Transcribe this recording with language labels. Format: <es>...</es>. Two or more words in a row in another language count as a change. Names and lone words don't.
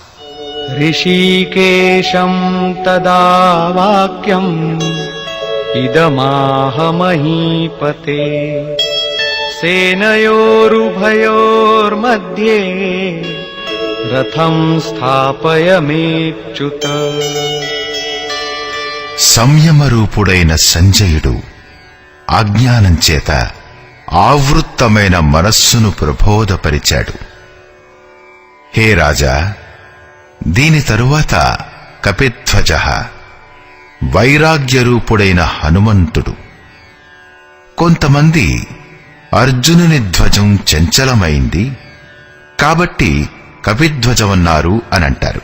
<sa>ऋषिकेशं तदा वाक्यम् इदमाह महीपते सेनयोरुभयोर्मध्ये रथं स्थापयमेच्युत</sa> <te>సంయమరూపుడైన సంజయుడు అజ్ఞానం చేత ఆవృత్తమైన మనస్సును ప్రబోధపరిచాడు. హే రాజా, దీని తరువాత కపిధ్వజ, వైరాగ్యరూపుడైన హనుమంతుడు, కొంతమంది అర్జునుని ధ్వజం చంచలమైంది కాబట్టి కపిధ్వజమన్నారు అనంటారు.</te>